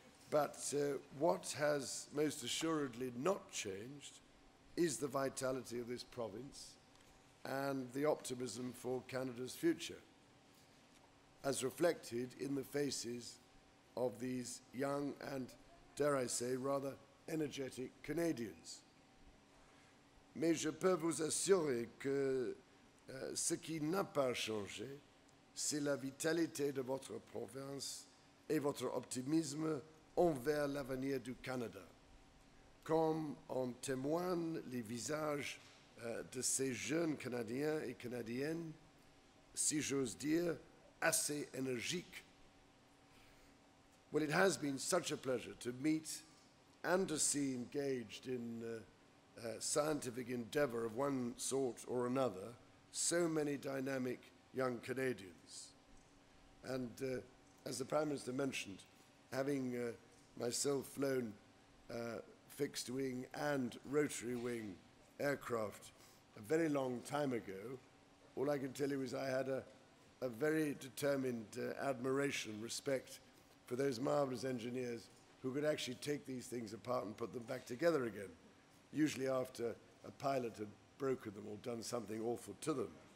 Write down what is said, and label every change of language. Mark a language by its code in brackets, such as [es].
[en] But what has most assuredly not changed is the vitality of this province and the optimism for Canada's future, as reflected in the faces of these young and, dare I say, rather energetic Canadians. [fr] Mais je peux vous assurer que ce qui n'a pas changé, c'est la vitalité de votre province et votre optimisme envers l'avenir du Canada, comme en témoignent les visages de ces jeunes Canadiens et Canadiennes, si j'ose dire, assez énergiques. [en] Well, it has been such a pleasure to meet and to see engaged in scientific endeavor of one sort or another so many dynamic young Canadians. And as the Prime Minister mentioned, having myself flown fixed wing and rotary wing aircraft a very long time ago, all I can tell you is I had a very determined admiration, respect for those marvelous engineers who could actually take these things apart and put them back together again, usually after a pilot had broken them or done something awful to them.